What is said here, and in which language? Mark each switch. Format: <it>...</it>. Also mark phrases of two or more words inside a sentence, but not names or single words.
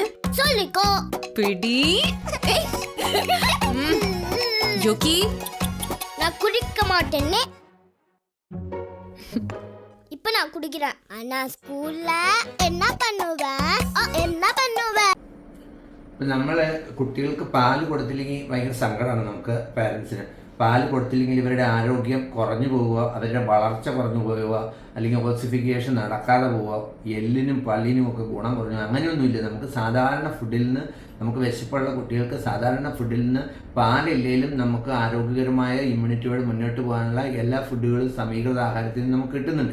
<ta>சொல்லிக்கோ. பிடி. யோகி நான் குடிக்க மாட்டேனே. இப்ப நான் குடிக்கிறேன். ஆனா ஸ்கூல்ல என்ன பண்ணுவ? என்ன பண்ணுவ?</ta> <ml>നമ്മള് കുട്ടികൾക്ക് പാല് കൊടുത്തില്ലെങ്കിൽ ഭയങ്കര സങ്കടമാണ് നമുക്ക് പാരൻസിന്. പാല് കൊടുത്തില്ലെങ്കിൽ ഇവരുടെ ആരോഗ്യം കുറഞ്ഞു പോവുക, അവരുടെ വളർച്ച കുറഞ്ഞു പോവുക, അല്ലെങ്കിൽ ഓസിഫിക്കേഷൻ നടക്കാതെ പോവുക, എല്ലിനും പല്ലിനും ഒക്കെ ഗുണം കുറഞ്ഞു, അങ്ങനെയൊന്നുമില്ല. നമുക്ക് സാധാരണ ഫുഡിൽ നിന്ന്, നമുക്ക് വിശപ്പുള്ള കുട്ടികൾക്ക് സാധാരണ ഫുഡിൽ നിന്ന് പാലില്ലെങ്കിലും നമുക്ക് ആരോഗ്യകരമായ ഇമ്മ്യൂണിറ്റിയോട് മുന്നോട്ട് പോകാനുള്ള എല്ലാ ഫുഡുകളും സമീകൃത ആഹാരത്തിൽ നിന്ന് നമുക്ക് കിട്ടുന്നുണ്ട്.</ml>